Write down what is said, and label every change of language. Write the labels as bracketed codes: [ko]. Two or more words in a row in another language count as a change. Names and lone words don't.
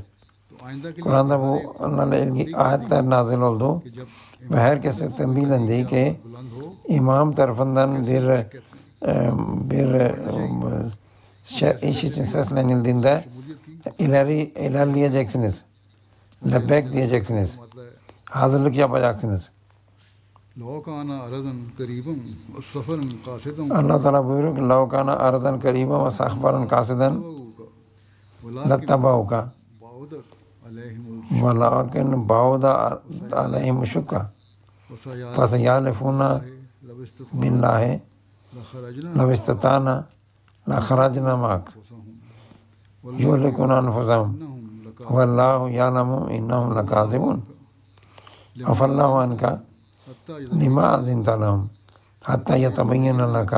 [tr] Kur'an'da bu onlarla ilgili ayetler nazil oldu ve herkese tembihlendi ki imam tarafından bir iş için seslenildiğinde ilerleyeceksiniz. Lebbek diyeceksiniz. Hazırlık yapacaksınız. Allah Teala buyuruyor ki [ar] لَوْ كَانَ أَرَضًا قَرِيبًا وَسَحْفَرًا قَاصِدًا لَاتَّبَعُوكَ وَلَكِنْ بَعُدَ عَلَيْهِمُ الشُّقَّةُ فَسَيَحْلِفُونَ بِاللَّهِ لَوِ اسْتَطَعْنَا لَخَرَجْنَا مَعَكَ يُهْلِكُونَ أَنفُسَهُمْ وَاللَّهُ يَعْلَمُ إِنَّهُمْ لَكَاذِبُونَ عَفَا اللَّهُ عَنْكَ لِمَا أَذِنْتَ لَهُمْ حتى يتبين لك